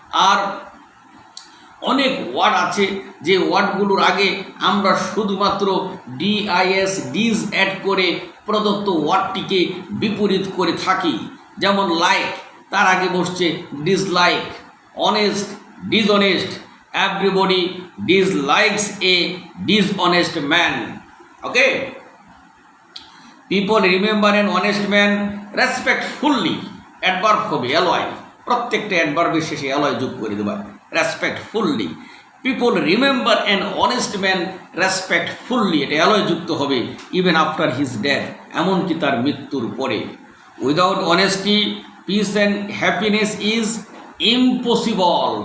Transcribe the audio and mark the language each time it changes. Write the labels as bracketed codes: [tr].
[bn] আর অনেক ওয়ার্ড আছে যে ওয়ার্ডগুলোর আগে আমরা শুধুমাত্র ডিস অ্যাড করে প্রদত্ত ওয়ার্ডটিকে বিপরীত করে থাকি। যেমন লাইক, তার আগে বসছে dislike. Honest, dishonest, [en] everybody dislikes a dishonest man. Okay, people remember an honest man respectfully. [bn] Adverb হবে অ্যালয়, প্রত্যেকটা অ্যাডভার্বের শেষে অ্যালয় যোগ করে দেবা। [en] respectfully, people remember an honest man respectfully, [bn] এটা অ্যালয় যুক্ত হবে। [en] even after his death, [bn] এমনকি তার মৃত্যুর পরে। [en] Without honesty peace and happiness is impossible.